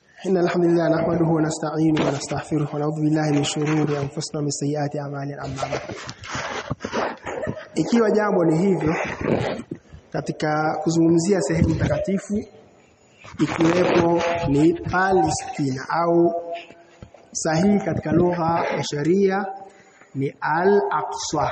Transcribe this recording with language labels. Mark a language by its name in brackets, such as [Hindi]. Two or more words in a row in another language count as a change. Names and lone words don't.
[Arabic] إن الحمد لله نحمده ونستعينه ونستغفره ونعوذ بالله من شرور أنفسنا ومن سيئات أعمالنا أما بعد. [Swahili] Ikiwa jambo ni hivyo katika kuzungumzia sehemu takatifu ikiwepo ni Palestina au sahihi katika lugha ya sharia ni Al-Aqsa.